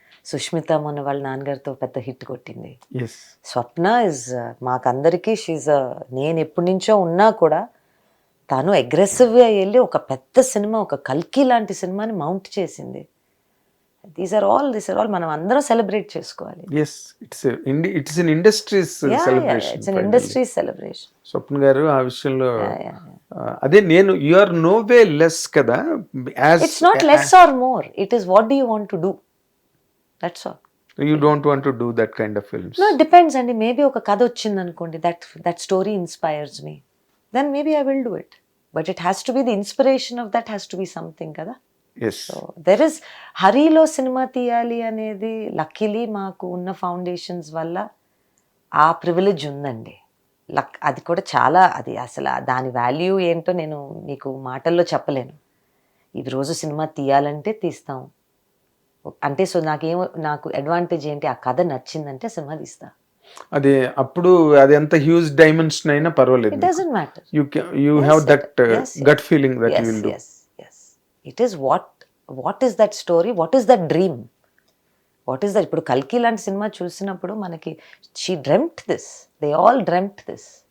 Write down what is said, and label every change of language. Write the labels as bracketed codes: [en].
[te] సుష్మిత మొన్న వాళ్ళ నాన్నగారితో పెద్ద హిట్ కొట్టింది. [en] Yes. [te] స్వప్న ఇస్ మాకందరికీ షీజ్ నేను ఎప్పటి నుంచో ఉన్నా కూడా తను అగ్రెసివ్గా వెళ్ళి ఒక పెద్ద సినిమా, ఒక కల్కి లాంటి సినిమాని మౌంట్ చేసింది. [en] these are all [te] మనం అందరం సెలబ్రేట్ చేసుకోవాలి. [en] Yes, it's an industry's celebration. It's an industry celebration. [te] స్వప్న గారు ఆ విషయంలో అదే నేను [en] you are no way less [te] కదా. [en] It's not less or more, it is what do you want to do, that's all. You don't want to do that kind of films. No, it depends అండి. Maybe [te] ఒక కథ వచ్చింది అనుకోండి, [en] That story inspires me, then maybe I will do it. But it has to be the inspiration of that has to be something కదా. Yes. [te] So there is హరీలో cinema తీయాలి అనేది luckily మాకు ఉన్న ఫౌండేషన్స్ వల్ల ఆ ప్రివిలేజ్ ఉందండి. అది కూడా చాలా, అది అసలు దాని వాల్యూ ఏంటో నేను మీకు మాటల్లో చెప్పలేను. ఈ రోజు సినిమా తీయాలంటే తీస్తాం అంటే. సో నాకు అడ్వాంటేజ్ ఏంటి, ఆ కథ నచ్చిందంటే సినిమా తీస్తా. అదే అప్పుడు అది ఎంత హ్యూజ్ డైమెన్షన్ అయినా పర్వాలేదు. [en] It doesn't matter. You have that gut feeling that you will do. Yes. It is what is that story, what is that dream, what is that. [te] ఇప్పుడు కల్కి లాంటి సినిమా చూసినప్పుడు మనకి [en] she dreamt this, they all dreamt this.